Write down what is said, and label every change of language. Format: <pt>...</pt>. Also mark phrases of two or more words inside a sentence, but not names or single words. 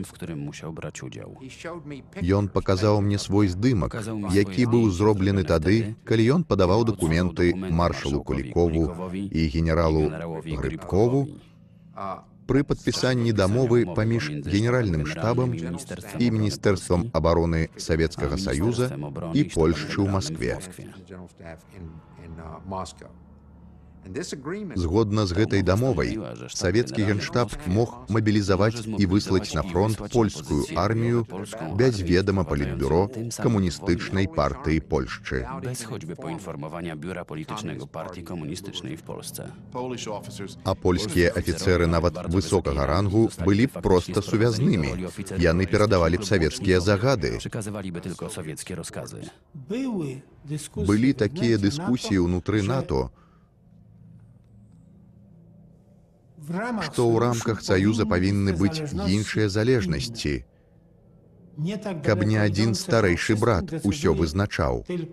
<be>Ён паказаў мне свой здымак, які быў зроблены тады, калі ён падаваў дакументы маршалу Кулікову і генералу Грыбкову пры падпісанні дамовы паміж генеральным штабам і Міністэрствам абароны Савецкага Саюза і Польшчы ў Маскве. Згодна з гэтай дамовай, савецкі генштаб мог мабілізаваць і выслаць на фронт польскую армію без ведама палітбюро камуністычнай партыі Польшчы.</be> <pl>Bez choćby poinformowania biura politycznego partii komunistycznej w Polsce.</pl> <be>А польскія афіцэры нават высокага рангу былі б проста сувязнымі. Яны перадавалі б савецкія загады.</be> <pl>Przekazywaliby tylko sowieckie rozkazy.</pl> <be>Былі такія дыскусіі ўнутры НАТО, што ў рамках Саюза павінны быць іншыя залежнасці, каб не адзін старэйшы брат усё вызначаў.</be>